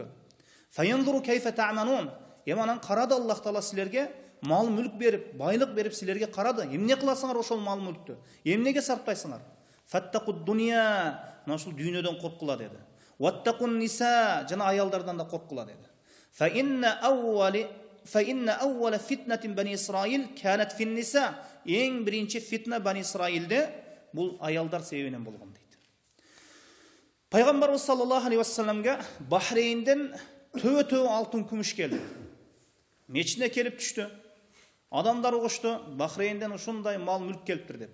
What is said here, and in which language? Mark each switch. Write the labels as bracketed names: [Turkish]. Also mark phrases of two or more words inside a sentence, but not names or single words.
[Arabic] فينظر كيف تعملون. [Kyrgyz] Эманан карады Аллах Таала силерге мал мүлк берип, байлык берип силерге карады. Эмне кыласыңар ошол мал мүлктү? Эмнеге сарптайсыңар? [Arabic] فاتقوا الدنيا. [Kyrgyz] Мына ушул дүйнөдөн корккула деди. [Arabic] واتقوا النساء. [Kyrgyz] Жана аялдардан да корккула деди. [Arabic] فإن أول فتنة بني إسرائيل كانت في النساء. [Kyrgyz] Эң биринчи фитна Бани Исраилде бул аялдар себебинен болгон дейт. Пайгамбарыбыз [Arabic] صلى الله عليه وسلم [Kyrgyz] Бахрейнден төбө алтын күмүш келди. Мечитине келип түштү. Адамдар угушту, Бахрейнден ушундай мал мүлк келиптир деп.